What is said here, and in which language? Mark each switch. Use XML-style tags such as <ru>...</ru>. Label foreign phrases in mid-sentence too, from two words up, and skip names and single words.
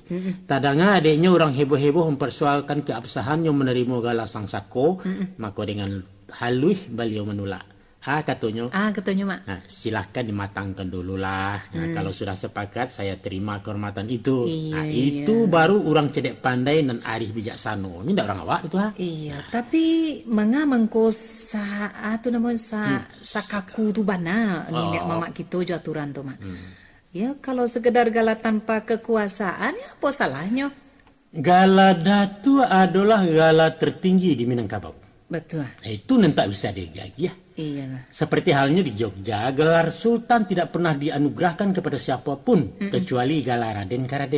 <id>Tadanga adiknya orang heboh-heboh mempersoalkan keabsahannya menerima gala sang sako. Maka dengan halus beliau menolak. Katanya mak. Nah, silahkan dimatangkan dulu lah. Nah, kalau sudah sepakat saya terima kehormatan itu. Itu baru orang cedek pandai dan arif bijaksana. Ini tidak orang awak itu</id> <min>Iya, tapi mengamangko sakaku tu bana nenek mama kita jo aturan tu mak.</min> <id>Ya kalau sekedar gala tanpa kekuasaan ya apa salahnya? Gala datu adalah gala tertinggi di Minangkabau. Betul. Itu tak bisa digagi ya. Iya. Seperti halnya di Jogja, gelar Sultan tidak pernah dianugerahkan kepada siapapun kecuali gelar Raden Karaden.</id>